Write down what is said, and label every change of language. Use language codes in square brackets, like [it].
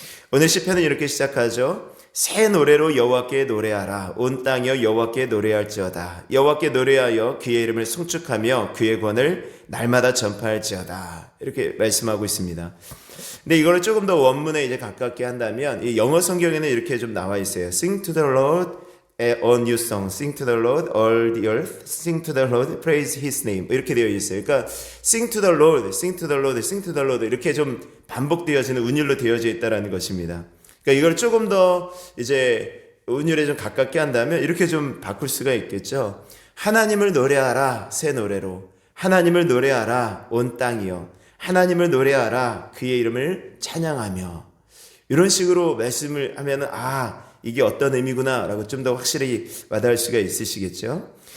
[ko] 오늘 시편은 이렇게 시작하죠. 새 노래로 여호와께 노래하라. 온 땅이여 여호와께 노래할지어다. 여호와께 노래하여 그의 이름을 송축하며 그의 권을 날마다 전파할지어다. 이렇게 말씀하고 있습니다. 근데 이거를 조금 더 원문에 이제 가깝게 한다면 이 영어 성경에는 이렇게 좀 나와 있어요. [en] Sing to the Lord a new song. Sing to the Lord all the earth. Sing to the Lord praise His name. [ko] 이렇게 되어 있어요. 그러니까 [en] Sing to the Lord, [ko] Sing to the Lord, Sing to the Lord 이렇게 좀 반복되어지는 운율로 되어져 있다라는 것입니다. 그러니까 이걸 조금 더 이제 운율에 좀 가깝게 한다면 이렇게 좀 바꿀 수가 있겠죠. 하나님을 노래하라 새 노래로. 하나님을 노래하라 온 땅이여. 하나님을 노래하라 그의 이름을 찬양하며. 이런 식으로 말씀을 하면은 이게 어떤 의미구나 라고 좀 더 확실히 와닿을 수가 있으시겠죠.